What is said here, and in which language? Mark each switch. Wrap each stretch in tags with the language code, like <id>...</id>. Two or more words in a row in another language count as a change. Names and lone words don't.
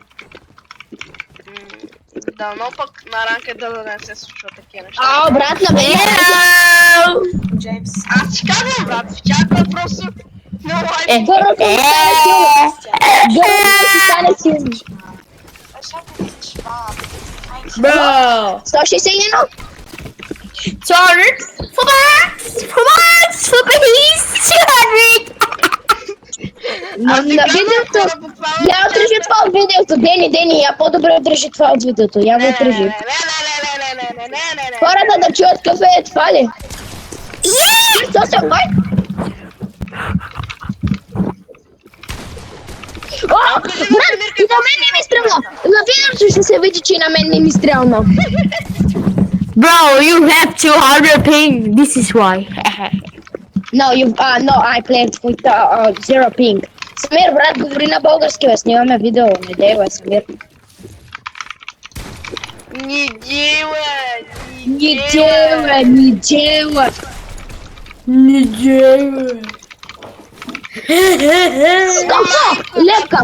<bg>Да, но пък на ранка да не се случва такива неща. Брат, на мен Джеймс. Аз ти казвам, брат, чакай просто. No, гърлото ми стане силно. Гърлото ми стане силно. Bro. 161?</bg> <en>Sorry. For please.</en> <bg>200. На видеото. Я отрежи това от видеото. Дени, я по-добре отрежи това от видеото. Я го отрежи. Не. Хората да чуят какъв е това ли? Що се май? О, брат, и на мен не ми стрелна. На видеото ще се види, че и на мен не ми стрелна.</bg> <en>Bro, you have 200 ping. This is why. No, I played with zero ping.</en> <bg>Самир, брат, говори на български, бе, снимаме видео. Не дей, бе, Самир.</bg> <ru>Не делай. Не делай. Лепкам.</ru>